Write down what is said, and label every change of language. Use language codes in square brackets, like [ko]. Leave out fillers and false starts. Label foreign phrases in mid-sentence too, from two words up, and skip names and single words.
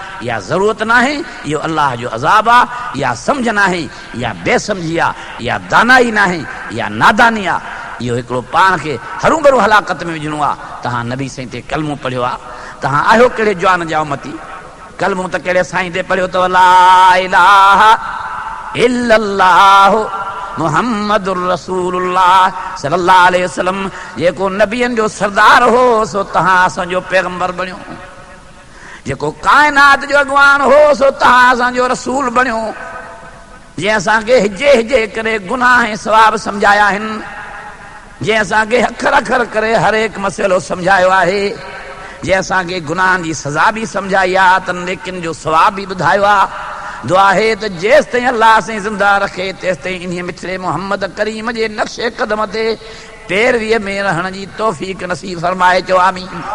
[sd] इहा ज़रूरत न आहे, इहो अल्लाह जो अज़ाब आहे। इहा सम्झ न आहे, इहा बेसमझी आहे, इहा दानाई न आहे, इहा नादानी आहे। इहो हिकिड़ो पाण खे हरू भरू हलाकत में विझणो आहे। तव्हां नबी साईं ते कलमो पढ़ियो आहे, तहां आहियो कहिड़े जवान जा उम्मती कलमो त कहिड़े साईं ते पढ़ियो अथव [ar] لا إله إلا الله محمد رسول الله صلى الله عليه وسلم [sd] जेको नबियनि जो सरदार हो सो तहां असांजो पैगंबर बणियो जेको काइनात जो अॻवान हो सो तहां असांजो रसूल बणियो जंहिं असांखे हिजे हिजे करे गुनाह ऐं सवाब सम्झाया आहिनि जंहिं असांखे अखर अखर करे हर हिकु मसइलो सम्झायो आहे जंहिं असांखे गुनाहनि जी सज़ा बि सम्झाई आहे त नेकिन जो सवाब बि ॿुधायो आहे दुआ आहे त जेसि ताईं अलाह साईं ज़िंदा रखे तेसि ताईं इन्हीअ मिठड़े मोहम्मद करीम जे नक्शे क़दम ते पैरवीअ में रहण जी तौफ़ीक़ नसीब फरमाए चओ आमीन